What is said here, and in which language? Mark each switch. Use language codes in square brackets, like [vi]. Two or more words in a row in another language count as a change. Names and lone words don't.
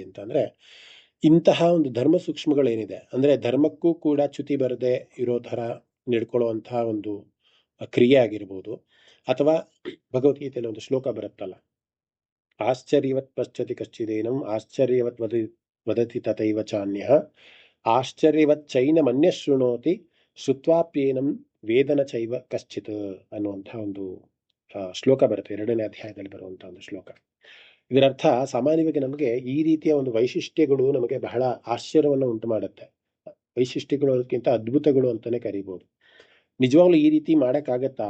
[kn] ಅಂತ ಅಂದ್ರೆ, ಇಂತಹ ಒಂದು ಧರ್ಮ ಸೂಕ್ಷ್ಮಗಳೇನಿದೆ, ಅಂದ್ರೆ ಧರ್ಮಕ್ಕೂ ಕೂಡ ಚ್ಯುತಿ ಬರದೆ ಇರೋ ತರ ನಡ್ಕೊಳ್ಳುವಂತಹ ಒಂದು ಕ್ರಿಯೆ ಆಗಿರ್ಬೋದು, ಅಥವಾ ಭಗವದ್ಗೀತೆಯಲ್ಲಿ ಒಂದು ಶ್ಲೋಕ ಬರುತ್ತಲ್ಲ, [sa] ಆಶ್ಚರ್ಯವತ್ ಪಶ್ಚತಿ ಕಶ್ಚಿದೇನಂ ಆಶ್ಚರ್ಯವತ್ ವದತಿ ತಥೈವ ಚಾನ್ಯಃ ಆಶ್ಚರ್ಯವತ್ ಚೈನಮನ್ಯ ಶೃಣೋತಿ ಶ್ರುತ್ವಾಪ್ಯೇನಂ ವೇದನ ಚೈವ ಕಶ್ಚಿತ್ [kn] ಅನ್ನುವಂತಹ ಒಂದು ಶ್ಲೋಕ ಬರುತ್ತೆ, 2ನೇ ಅಧ್ಯಾಯದಲ್ಲಿ ಬರುವಂತಹ ಒಂದು ಶ್ಲೋಕ. ಇದರರ್ಥ ಸಾಮಾನ್ಯವಾಗಿ ನಮಗೆ ಈ ರೀತಿಯ ಒಂದು ವೈಶಿಷ್ಟ್ಯಗಳು ನಮಗೆ ಬಹಳ ಆಶ್ಚರ್ಯವನ್ನು ಉಂಟು ಮಾಡುತ್ತೆ. ವೈಶಿಷ್ಟ್ಯಗಳು ಅದಕ್ಕಿಂತ ಅದ್ಭುತಗಳು ಅಂತಾನೆ ಕರಿಬಹುದು. ನಿಜವಾಗ್ಲೂ ಈ ರೀತಿ ಮಾಡಕ್ಕಾಗತ್ತಾ?